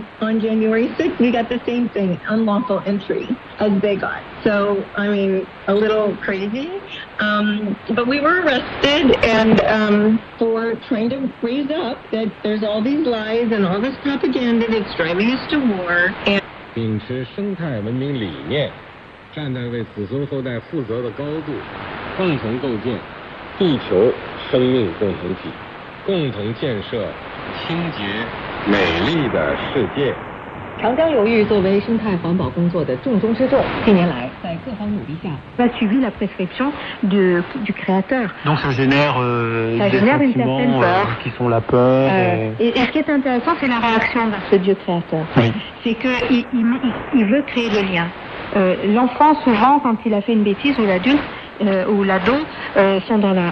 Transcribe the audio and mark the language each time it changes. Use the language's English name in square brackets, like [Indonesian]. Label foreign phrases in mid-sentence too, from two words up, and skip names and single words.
[English] On January 6th, we got the same thing, unlawful entry, as they got. So, I mean, a little crazy. But we were arrested and for trying to raise up that there's all these lies and all this propaganda that's driving us to war. And [Chinese] 秉持生态文明理念，站在为子孙后代负责的高度，共同构建地球生命共同体，共同建设清洁美丽的世界。长江流域作为生态环保工作的重中之重，近年来在各方努力下 ， [French] suivi la prescription du créateur. Donc ça génère Ça génère une certaine peur. Qui sont la peur. Et ce qui est intéressant, c'est la réaction vers ce Dieu créateur. Oui. C'est qu'il veut créer le lien. L'enfant, souvent, quand il a fait une bêtise, ou l'adulte, ou l'ado, sont dans la...